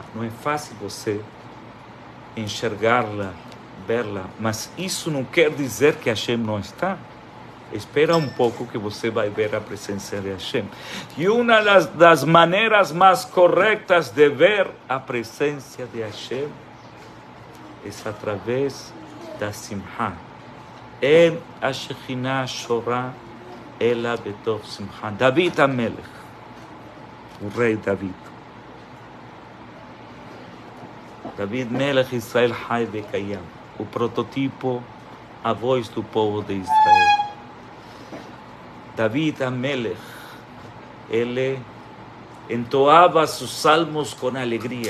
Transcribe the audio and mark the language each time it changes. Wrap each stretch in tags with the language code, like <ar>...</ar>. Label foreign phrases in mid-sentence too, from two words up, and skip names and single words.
<pt>Não é fácil você enxergá-la, vê-la, mas isso não quer dizer que Hashem não está. Espera um pouco que você vai ver a presença de Hashem. E uma das maneiras mais corretas de ver a presença de Hashem é através da simha.</pt> <he>אין השכינה שורה אלא בטוב שמחה. דוד המלך,</he> <pt>o rei David.</pt> <he>דוד מלך ישראל חי וקיים,</he> <pt>o prototipo, a voz do povo de Israel.</pt> <he>דוד המלך,</he> <pt>ele entoava seus salmos com alegria.</pt>